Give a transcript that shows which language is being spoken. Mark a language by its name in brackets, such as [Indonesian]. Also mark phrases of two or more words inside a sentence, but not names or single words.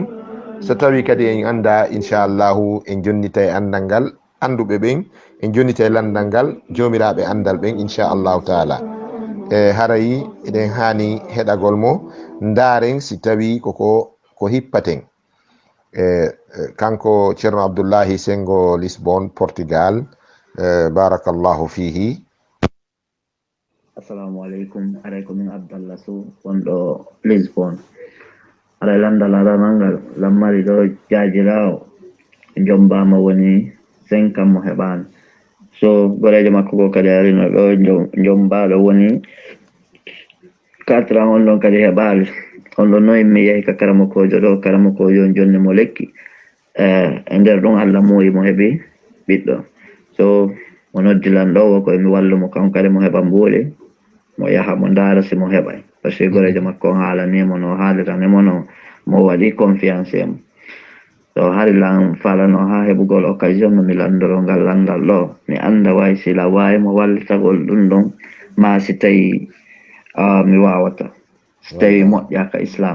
[Fula] So tawi kadi en anda, inchallahu en jonnita e andal ngal anduɓe ɓen, en jonnita e landal ngal jomiraɓe andal ɓen, [Arabic] إن شاء الله تعالى. [Fula] Harayi eɗen hani heɗagol mo ndaren si tawi ko hippaten. Kanko ceerno Abdoullahi sengo Lisbon, Portugal. [Arabic] بارك الله فيه. السلام عليكم. [Fula] Aray ko min Abdallah Sow wonɗo Lisbon. Aray landal aranangal lammari ɗo jajirawo jombama woni 5 mo heɓani. So gorejo makko ko kadi arino ɗo jombaɗo woni 4 ans on ɗon kadi heɓali. On ɗon noyi mi yehi ka karamokojo ɗo, karamokojo on jonni mo lekki. E nder ɗum Allah muyi mo heɓi ɓiɗɗo. So mo noddilan ɗo ko mi wallumo kanko kadi mo heɓa mbuuɗi, mo yaha mo ndaara si mo heɓay, [French] par ce que [Fula] gorejo makko on haalanimo no haaliranimo no mo waɗi confiance e mo. So hari lan falano ha heɓugol occasion no mi landoro ngal landal ɗo, mi anda way sila wawi mo wallitagol ɗum ɗon ma si tawi mi wawata, si tawi moƴƴaka islam.